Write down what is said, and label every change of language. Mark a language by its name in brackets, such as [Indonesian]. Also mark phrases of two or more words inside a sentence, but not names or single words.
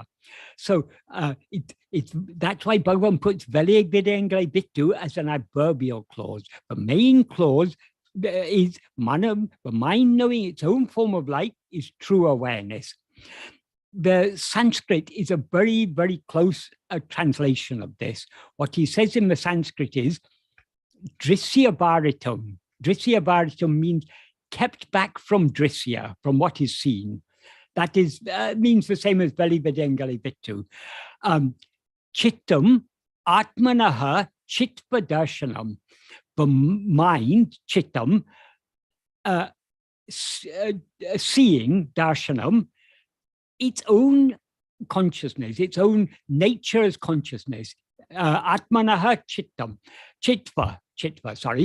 [English] So that's why Bhagavan puts [Tamil] வெளி விடயங்களை விட்டு [English] as an adverbial clause. The main clause is manam, the mind knowing its own form of light is true awareness. The Sanskrit is a very, very close translation of this. What he says in the Sanskrit is [Sanskrit] दृश्य वारितम्. दृश्य वारितम् [English] means kept back from drisya, from what is seen. That is means the same as [Tamil] வெளி விடயங்களை விட்டு. [Sanskrit] चित्तम् आत्मनः चित्त्व दर्शनम्. [English] The mind, Chittam, seeing Darshanam, its own consciousness, its own nature as consciousness. [Sanskrit] आत्मनः चित्तम्, चित्त्व, [English] sorry.